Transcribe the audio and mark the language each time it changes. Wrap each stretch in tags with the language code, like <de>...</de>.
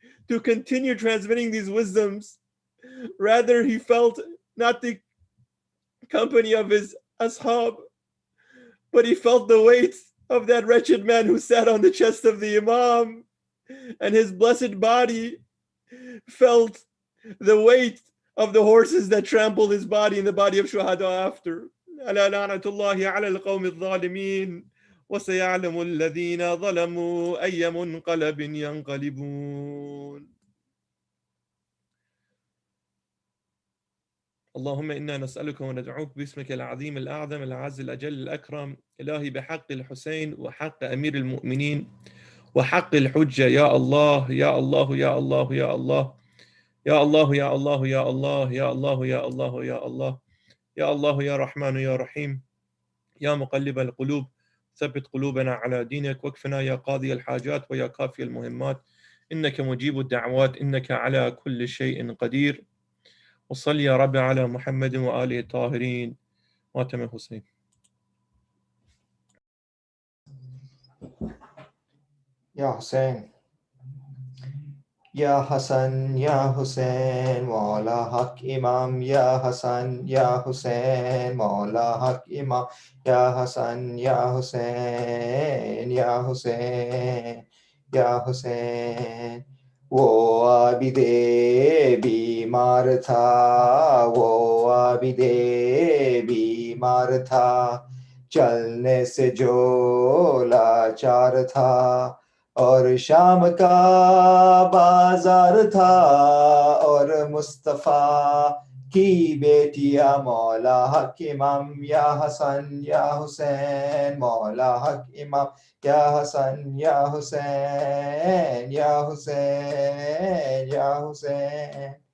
<en>to continue transmitting these wisdoms. Rather, he felt not the company of his ashab, but he felt the weight of that wretched man who sat on the chest of the Imam, and his blessed body felt the weight of the horses that trampled his body and the body of Shuhada after.</en> <ar>ألا لعنة الله على القوم الظالمين وسيعلم الذين ظلموا أي منقلب ينقلبون. اللهم إنا نسألك وندعوك باسمك العظيم الأعظم الأعز الأجل الأكرم إلهي بحق الحسين وحق أمير المؤمنين وحق الحجة يا الله يا الله يا الله يا الله يا الله يا الله يا الله يا الله يا الله يا الله يا الله يا رحمن يا رحيم يا مقلب القلوب ثبت قلوبنا على دينك واكفنا يا قاضي الحاجات ويا كافي المهمات إنك مجيب الدعوات إنك على كل شيء قدير وصل يا رب على محمد وآله الطاهرين واتم حسين.</ar> <ur>یا حسین یا حسن یا حسین مولا حق امام یا حسن یا حسین مولا حق امام یا حسن یا حسین یا حسین یا حسین. وہ عابد بیمار تھا، وہ عابد بیمار تھا، چلنے سے جو لاچار تھا، اور شام کا بازار تھا، اور مصطفیٰ کی بیٹیا مولا حق امام یا حسن یا حسین مولا حق امام یا حسن یا حسین یا حسین یا حسین.</ur>